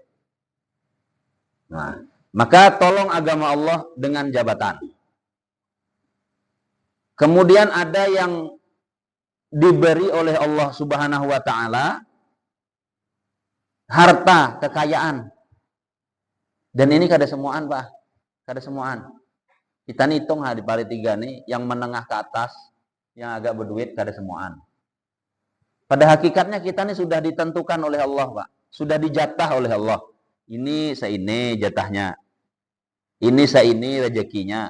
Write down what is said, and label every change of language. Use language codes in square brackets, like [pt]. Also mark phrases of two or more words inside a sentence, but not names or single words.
[id] Nah, maka tolong agama Allah dengan jabatan. Kemudian ada yang diberi oleh Allah Subhanahu wa taala harta, kekayaan. [bjn] Dan ini kada semuaan, Pak. Kada semuaan. Kita hitung di paling 3 nih, yang menengah ke atas, yang agak berduit kada semuaan. [id] Pada hakikatnya kita ini sudah ditentukan oleh Allah, Pak. Sudah dijatah oleh Allah. Ini seini jatahnya. Ini seini rezekinya.